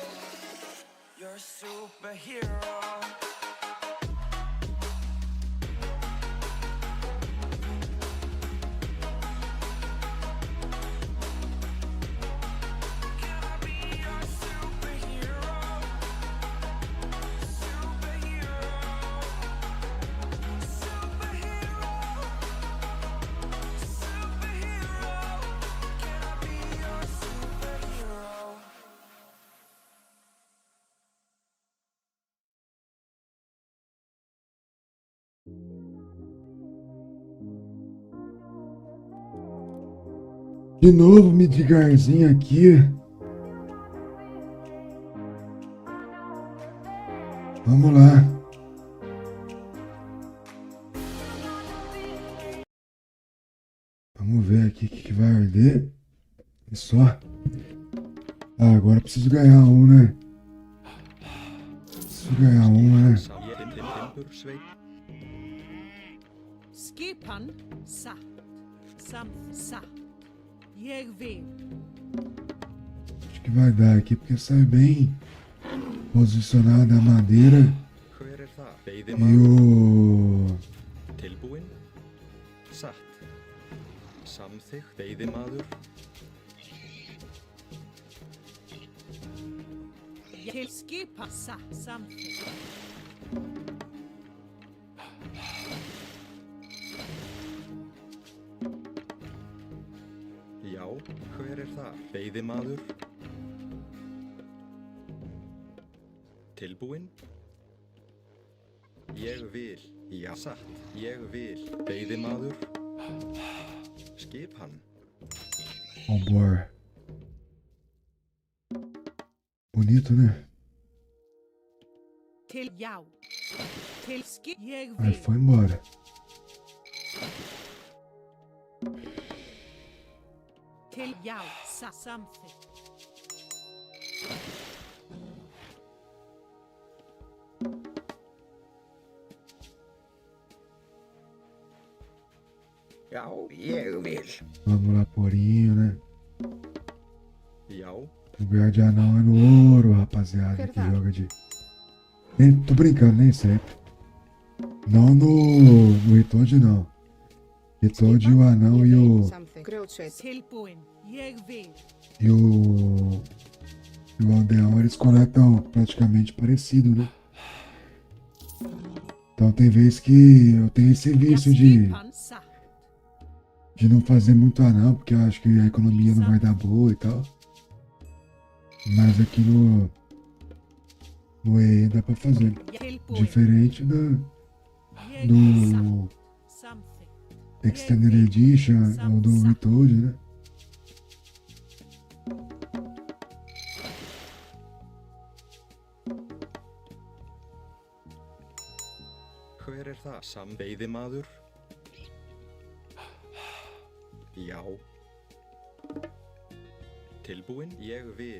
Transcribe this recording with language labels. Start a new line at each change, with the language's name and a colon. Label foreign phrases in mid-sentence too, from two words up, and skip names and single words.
English: You're a superhero. Can I be your superhero? Superhero. Superhero. Superhero. Can I be your superhero?
Portuguese: De novo, Midgarzinho aqui. Vamos lá. Vamos ver aqui o que vai arder. É só. Ah, agora preciso ganhar um, né? Preciso ganhar um, né?
Icelandic: Skipan satt.
Swedish: Satt. Jag vill.
Portuguese: Acho que vai dar aqui, porque sai bem posicionada a madeira.
Icelandic: Hver það?
Portuguese: E
Icelandic: Veiðimaður.
Portuguese: o...
Icelandic: Tilbúinn. Satt. Samþykkt. Veiðimaður.
Swedish: Till skipan satt. Samtidigt.
Icelandic: Já, hver það? Veiðimaður. Tilbúinn. Ég vil. Já, satt. Ég vil. Veiðimaður. Skip hann.
Portuguese: Vambora. Bonito, né?
Swedish: Till já. Till skip. Jag
Portuguese: Aí
Swedish: vill.
Portuguese: foi embora.
Swedish: Till já. Satt. Samtidigt.
Icelandic: Já, ég vil.
Portuguese: Vamos lá, porinho, né?
Icelandic: Já.
Portuguese: Lugar de anão é no ouro, rapaziada, que joga de... Nem, tô brincando, nem sempre. Não no Itoad, não. Itoad, o anão e o...
Icelandic: Tilbúinn.
Swedish: Jag vill.
Portuguese: E o aldeão, eles conectam praticamente parecido, né? Então tem vezes que eu tenho esse vício de não fazer muito anão, porque eu acho que a economia não vai dar boa e tal. Mas aqui no EE dá pra fazer. Diferente do Extended Edition ou do Retold, né?
Icelandic: Hver það? Veiðimaður? Já. Tilbúinn? Ég vil.